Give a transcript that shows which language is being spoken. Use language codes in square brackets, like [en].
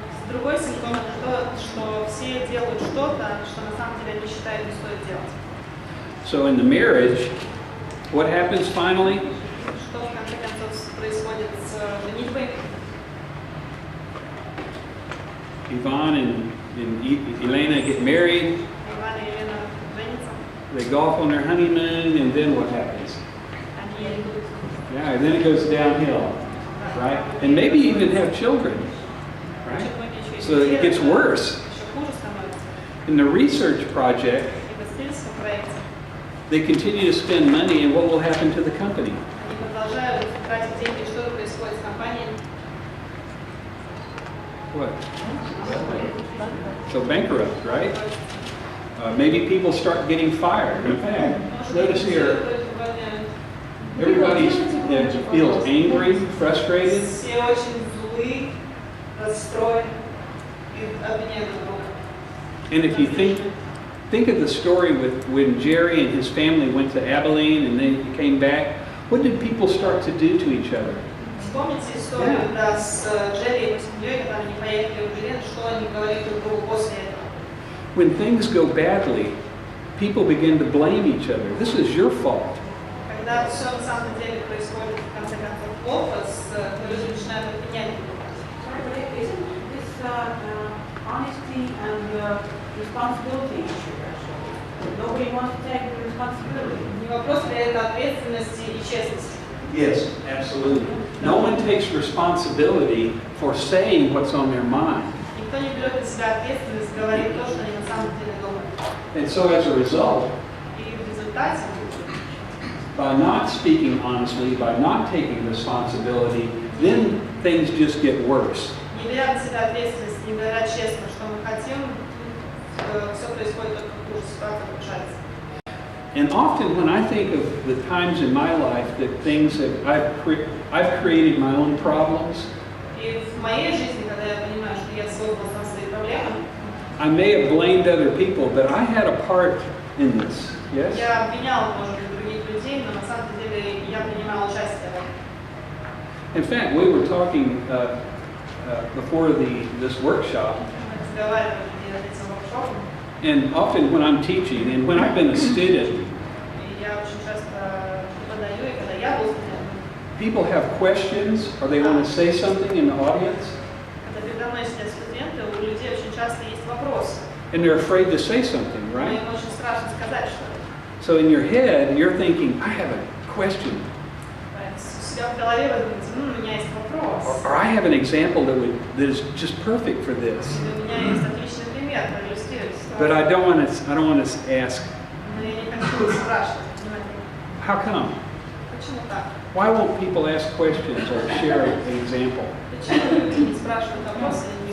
[ru] Другой симптом это то, что все делают что-то, что на самом деле они считают не стоит делать. [en] So in the marriage, what happens finally? [ru] Что в конце концов происходит с женитьбой? [en] Ivan and Elena get married. [ru] Иван и Елена женятся, [en] They go off on their honeymoon, and then what happens? [ru] они идут. [en] Yeah, and then it goes downhill, right? And maybe even have children, right? So it gets worse. [ru] Еще хуже становится. [en] In the research project, [ru] И в исследовательском проекте [en] they continue to spend money, and what will happen to the company? [ru] они продолжают тратить деньги, что происходит с компанией. [en] What? So bankrupt, right? Maybe people start getting fired. In fact, notice here, everybody feels angry, frustrated. [ru] Все очень злы, расстроен и обвиняет друг друга. [en] And if you think of the story with when Jerry and his family went to Abilene and they came back, what did people start to do to each other? [ru] Вспомните историю с Джерри и его семьей, когда они поехали в Берлин, что они говорили друг другу после этого. [en] When things go badly, people begin to blame each other. This is your fault. [ru] Когда все на самом деле происходит в конце концов плохо, люди начинают обвинять друг друга. [en] Isn't this honesty and responsibility issue actually? Nobody wants to take the responsibility. [ru] Не вопрос ли это ответственности и честности? [en] Yes, absolutely. No one takes responsibility for saying what's on their mind. [ru] Никто не берет на себя ответственность, говорит то, что они на самом деле думают. [en] And so as a result, [ru] И в результате, [en] by not speaking honestly, by not taking responsibility, then things just get worse. [ru] не беря на себя ответственность, не говоря честно, что мы хотим, все происходит только хуже, ситуация ухудшается. [en] And often when I think of the times in my life that things that I've created my own problems, [ru] И в моей жизни, когда я понимаю, что я создал сам свои проблемы, [en] I may have blamed other people, but I had a part in this. Yes? [ru] я обвинял, может быть, других людей, но на самом деле я принимал участие в этом. [en] In fact, we were talking before this workshop, [ru] Мы разговаривали перед этим воркшопом, [en] and often when I'm teaching, and when I've been a student, [ru] и я очень часто преподаю, и когда я был студентом, [en] people have questions or they want to say something in the audience, [ru] когда передо мной сидят студенты, у людей очень часто есть вопросы, [en] and they're afraid to say something, [ru] но [en] right? [ru] им очень страшно сказать что-то. [en] So in your head, you're thinking, I have a question, [ru] У себя в голове вы думаете, у меня есть вопрос, [en] or I have an example that is just perfect for this, [ru] или у меня есть отличный пример, проиллюстрировать [en] but [ru] ситуацию, [en] I don't want to ask, [ru] но я не хочу спрашивать, понимаете, [en] how come? [ru] почему так? [en] Why won't people ask questions or share an example? [ru] Почему люди не спрашивают вопросы и не